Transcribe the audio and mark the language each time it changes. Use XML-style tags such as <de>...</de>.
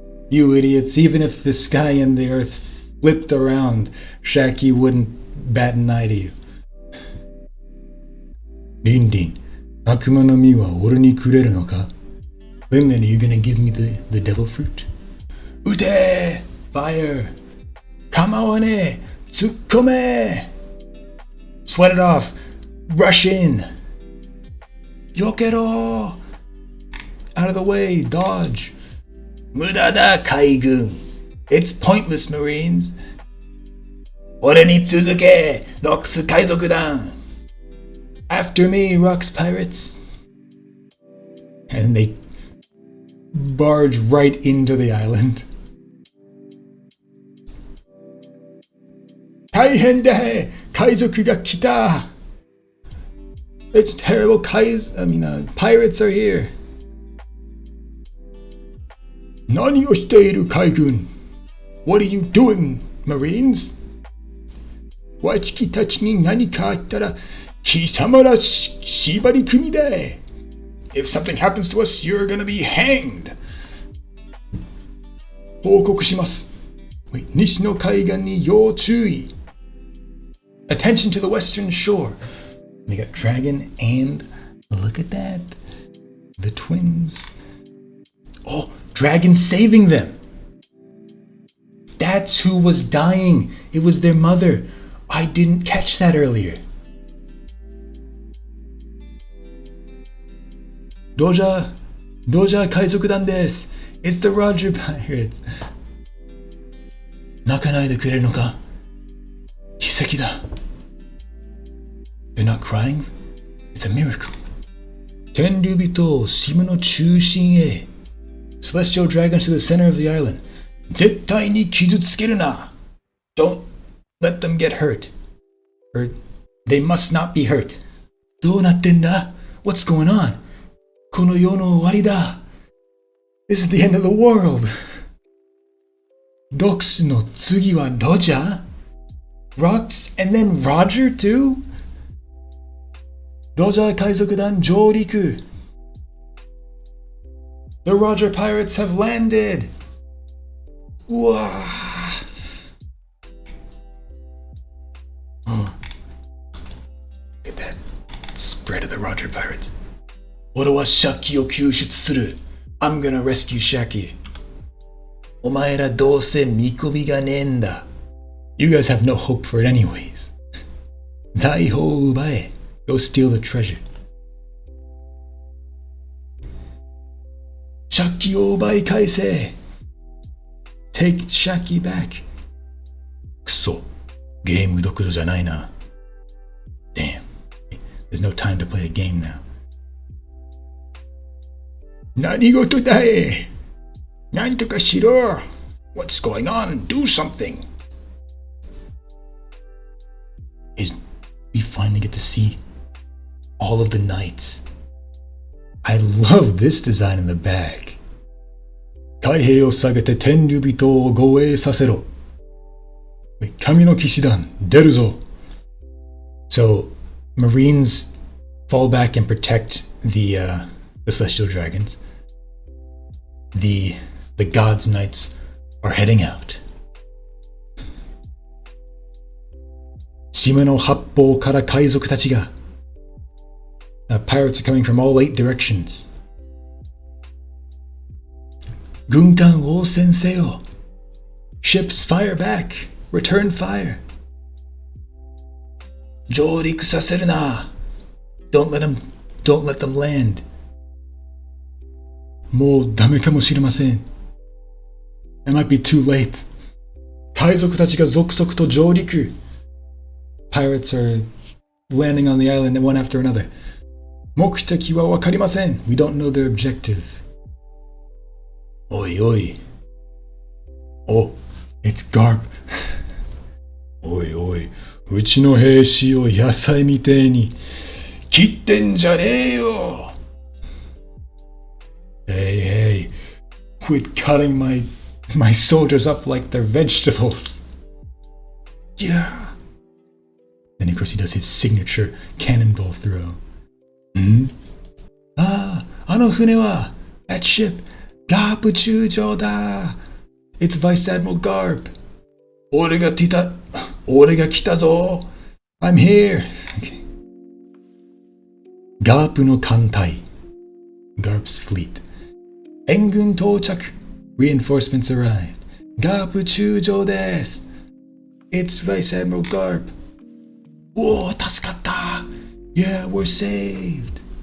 <en>You idiots, even if the sky and the earth flipped around, Shaki wouldn't bat an eye to you.</en> <ja>リンリン、悪魔の実は俺にくれるのか？</ja> <en>Then are you gonna give me the devil fruit?</en> <ja>撃て！</ja> <en>Fire!</en> <ja>構わねえ！突っ込め！</ja> <en>Sweat it off. Rush in. Yokero. Out of the way. Dodge.</en> <ja>無駄だ海軍</ja> <en>It's pointless, Marines.</en> <ja>俺に続け</ja> <en>Rox 海賊団 After me, Rox pirates. And they barge right into the island.</en> <ja>大変だ海賊が来た</ja> <en>It's terrible. Pirates are here.</en> <ja>何をしている海軍</ja> <en>What are you doing, Marines?</en> <ja>わちきたちに何かあったら貴様ら縛り組みだ</ja> <en>If something happens to us, you're gonna be hanged.</en> <ja>報告します。西の海岸に要注意</ja> <en>Attention to the western shore. We got Dragon and look at that. The twins. Oh, Dragon saving them. That's who was dying. It was their mother. I didn't catch that earlier. Doja</en> <ja>海賊団です</ja> <en>It's the Roger Pirates.</en> <ja>泣かないでくれるのか奇跡だ</ja> <en>They're not crying? It's a miracle.</en> <ja>天竜人島の中心へ</ja> <en>Celestial dragons to the center of the island.</en> <ja>絶対に傷つけるな</ja> <en>Don't let them get hurt. Or they must not be hurt.</en> <ja>どうなってんだ</ja> <en>What's going on?</en> <ja>この世の終わりだ</ja> <en>This is the end of the world.</en> <ja>ロックスの次はロジャー</ja> <en>Rox and then Roger too?</en> <ja>ロジャー海賊団上陸</ja> <en>The Roger Pirates have landed! うわoh. Look at that spread of the Roger Pirates.</en> <ja>俺はシャキを救出する</ja> <en>I'm gonna rescue Shaki.</en> <ja>お前らどうせ見込みがねえんだ</ja> <en>You guys have no hope for it anyways.</en> <ja>財宝を奪え</ja> <en>Go steal the treasure.</en> <ja>シャキを奪い返せ</ja> <en>Take Shaki back.</en> <ja>くそ、ゲームどころじゃないな</ja> <en>Damn, there's no time to play a game now.</en> <ja>何事だい何とかしろ</ja> <en>What's going on? Do something. We finally get to see all of the knights. I love this design in the back.</en> <ja>海兵を下げて天竜人を護衛させろ。神の騎士団出るぞ。</ja> <en>So, Marines fall back and protect the celestial dragons. The gods' knights are heading out.</en> <ja>島の八方から海賊たちが</ja> <en>Pirates are coming from all 8 directions.</en> <ja>軍艦応戦せよ</ja> <en>Ships fire back. Return fire.</en> <ja>上陸させるな</ja> <en>Don't let them land.</en> <ja>もうダメかもしれません</ja> <en>It might be too late.</en> <ja>海賊たちが続々と上陸</ja> <en>Pirates are landing on the island one after another.</en> <ja>目的はわかりません</ja> <en>We don't know their objective.</en> <ja>おいおい</ja> <en>Oh, it's Garp.</en> <ja>おいおいうちの兵士を野菜みてえに切ってんじゃねえよ</ja> <en>Hey, quit cutting my soldiers up like they're vegetables. Yeah. Then of course he does his signature cannonball throw.</en> <ja>あの船は</ja> <en>That ship</en> <ja>ガープ中将だ</ja> <en>It's Vice Admiral Garp.</en> <ja>俺が来たぞ</ja> <en>I'm here. Garp の艦隊 Garp's fleet.</en> <ja>援軍到着</ja> <en>Reinforcements arrived. Garp</en> <ja>中将です</ja> <en>It's Vice Admiral Garp. Whoa,</en> <ja>助かった!</ja> <en>Yeah, we're saved!</en>